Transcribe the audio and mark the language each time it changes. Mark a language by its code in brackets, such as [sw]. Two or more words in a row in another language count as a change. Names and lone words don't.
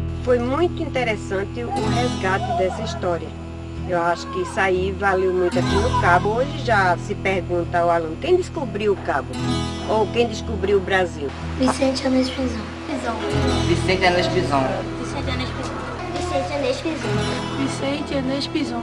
[pt] foi muito interessante o resgate dessa história. Eu acho que isso aí valeu muito aqui no Cabo. Hoje já se pergunta ao aluno, quem descobriu o Cabo? Ou quem descobriu o Brasil? Vicente Anês Pinzon. Vicente Anês Pinzon. Vicente Anês Pinzon. Vicente Anês Pinzon. Vicente Anês Pinzon.